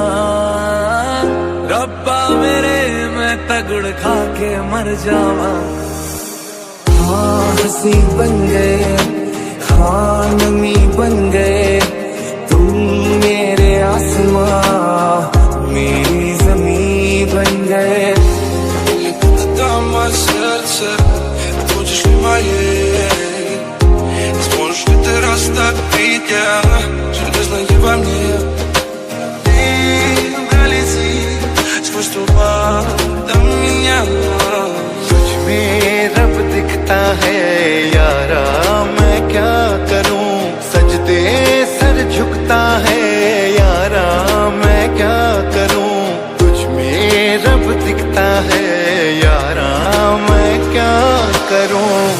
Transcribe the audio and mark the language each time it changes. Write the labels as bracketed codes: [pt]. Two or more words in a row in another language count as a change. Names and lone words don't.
[pa] रब्बा मेरे मैं तगड़ खा के मर जावा। [hi] हाँ हंसी बन गए, हाँ नमी बन गए, तुम मेरे आसमां मेरी जमीन बन गए। [ru] Сердце, будешь ли моей? Сможешь ли ты растопить железное во мне? Ты пролети сквозь туман до меня. [hi] तुझ में रब दिखता है यारा, मैं क्या करूं? सजदे सर झुकता है यारा, मैं क्या करूं? तुझ में रब दिखता है यारा, मैं क्या करूं?